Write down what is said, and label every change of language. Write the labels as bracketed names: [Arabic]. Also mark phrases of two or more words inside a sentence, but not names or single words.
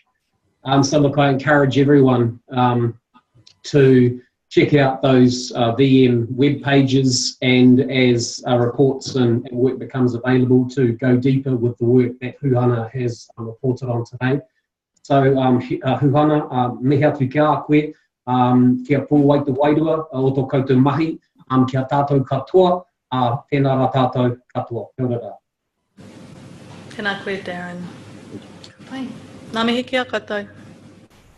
[English] So look, I encourage everyone to check out those VM web pages, and as reports and work becomes available, to go deeper with the work that Huhana has reported on today. [Māori] So Huhana, mea tu kia koe, kia pō wai te wairua, o tō koutou mahi, kia tātou katoa, tēnā rā tātou katoa. Kia ora rā. Tēnā koe, Darren. Nā mihi kia katoa.